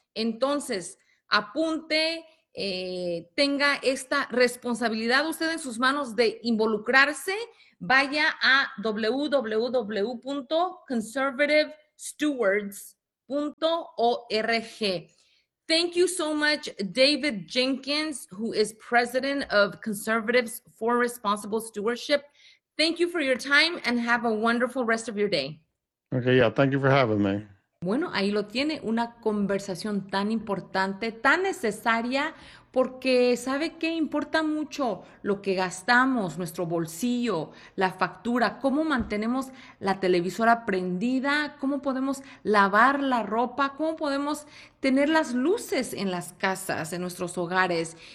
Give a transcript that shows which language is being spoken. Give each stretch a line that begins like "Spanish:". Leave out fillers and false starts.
Spanish: Entonces, apunte, tenga esta responsabilidad usted en sus manos de involucrarse, vaya a www.conservativestewards.org.
English: Thank you so much, David Jenkins, who is president of Conservatives for Responsible Stewardship. Thank you for your time and have a wonderful rest of your day. Okay, yeah, thank you for having me.
Spanish: Bueno, ahí lo tiene, una conversación tan importante, tan necesaria, porque sabe que importa mucho lo que gastamos, nuestro bolsillo, la factura, cómo mantenemos la televisora prendida, cómo podemos lavar la ropa, cómo podemos tener las luces en las casas, en nuestros hogares.